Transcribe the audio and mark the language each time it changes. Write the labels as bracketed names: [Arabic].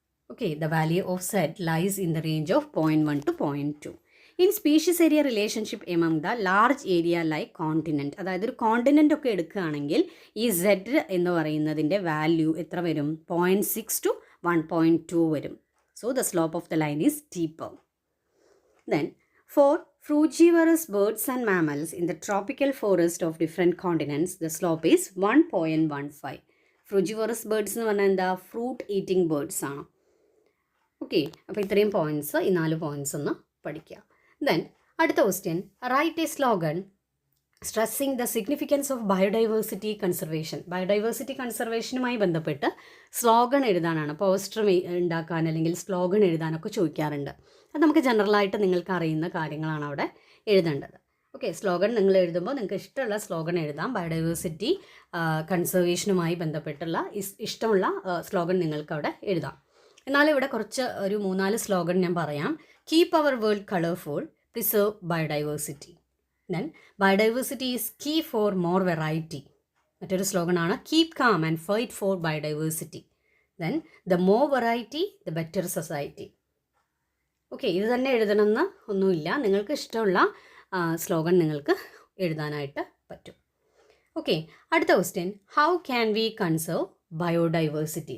[English] Okay, the value of Z lies in the range of 0.1 to 0.2. In species area relationship among the large area like continent, [Malayalam] അതായത് ഒരു continent ഒക്കെ എടുക്കുകയാണെങ്കിൽ ഈ Z എന്ന് പറയുന്നതിൻ്റെ value എത്ര വരും? 0.6 to 1.2 വരും. [English] So the slope of the line is steeper. Then for frugivorous birds and mammals in the tropical forest of different continents, the slope is 1.15. [Malayalam] Frugivorous birds എന്ന് പറഞ്ഞാൽ എന്താ? ഫ്രൂട്ട് ഈറ്റിംഗ് ബേർഡ്സ് ആണ്. Okay, അപ്പോൾ ഇത്രയും points, ഈ 4 points ഒന്ന് പഠിക്കുക. [English] then [Malayalam] അടുത്ത question, [English] Write a slogan stressing the significance of biodiversity conservation. [Malayalam] Biodiversity കൺസർവേഷനുമായി ബന്ധപ്പെട്ട് സ്ലോഗൻ എഴുതാനാണ്. പോസ്റ്റർ ഉണ്ടാക്കാൻ അല്ലെങ്കിൽ സ്ലോഗൻ എഴുതാനൊക്കെ ചോദിക്കാറുണ്ട്. അത് നമുക്ക് ജനറലായിട്ട് നിങ്ങൾക്ക് അറിയുന്ന കാര്യങ്ങളാണ് അവിടെ എഴുതേണ്ടത്. ഓക്കെ, സ്ലോഗൻ നിങ്ങൾ എഴുതുമ്പോൾ നിങ്ങൾക്ക് ഇഷ്ടമുള്ള സ്ലോഗൻ എഴുതാം. ബയോഡൈവേഴ്സിറ്റി കൺസർവേഷനുമായി ബന്ധപ്പെട്ടുള്ള ഇഷ്ടമുള്ള സ്ലോഗൻ നിങ്ങൾക്ക് അവിടെ എഴുതാം. എന്നാൽ ഇവിടെ കുറച്ച് ഒരു 3-4 സ്ലോഗൻ ഞാൻ പറയാം. [English] Keep our world colourful, preserve biodiversity. Then biodiversity is key for more variety. [Malayalam] മറ്റൊരു സ്ലോഗനാണ് [English] Keep calm and fight for biodiversity. Then the more variety the better society. [Malayalam] Okay, ഇത് തന്നെ എഴുതണമെന്ന് ഒന്നുമില്ല, നിങ്ങൾക്ക് ഇഷ്ടമുള്ള സ്ലോഗൻ നിങ്ങൾക്ക് എഴുതാനായിട്ട് പറ്റും. [English] okay, [Malayalam] അടുത്ത question, [English] How can we conserve biodiversity?